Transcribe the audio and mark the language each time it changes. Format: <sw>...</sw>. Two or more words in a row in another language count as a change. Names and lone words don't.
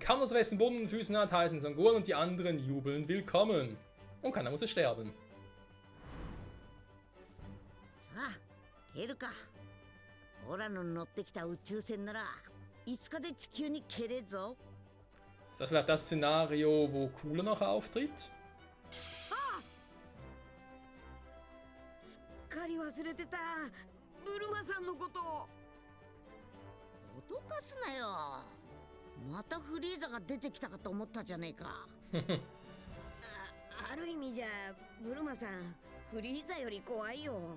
<de>Kann das Rest im Boden und Füßen hat, heißen Son Gohan und die anderen jubeln willkommen. Und keiner muss es sterben. Ist das vielleicht das Szenario, wo Cooler noch auftritt?</de> <ja>脅かすなよ。またフリーザが出てきたかと思ったじゃねえか。ある意味じゃブルマさんフリーザより怖いよ。</ja>